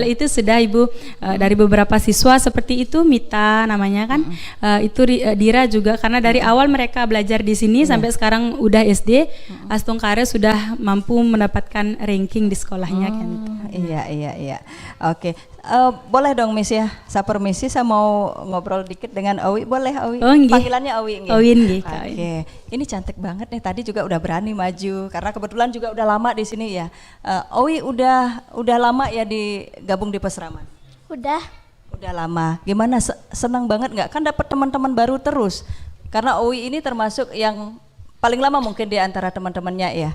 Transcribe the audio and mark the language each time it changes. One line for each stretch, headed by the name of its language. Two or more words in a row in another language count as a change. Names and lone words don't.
Indonesian: Kalau itu sudah Ibu dari beberapa siswa seperti itu, Mita namanya kan, itu Dira juga karena dari awal mereka belajar di sini sampai sekarang udah SD, Astungkare sudah mampu mendapatkan ranking di sekolahnya kan. Iya. Oke. Boleh dong Miss ya, saya permisi, saya mau ngobrol dikit dengan Owi, boleh Owi? Oh, nggih. Panggilannya Owi nggih? Owi nggih, Kak. Oke. Ini cantik banget nih, tadi juga udah berani maju karena kebetulan juga udah lama di sini ya. Owi udah lama ya gabung di Pesraman? Udah. Udah lama. Gimana, senang banget nggak? Kan dapat teman-teman baru terus. Karena Owi ini termasuk yang paling lama mungkin di antara teman-temannya ya.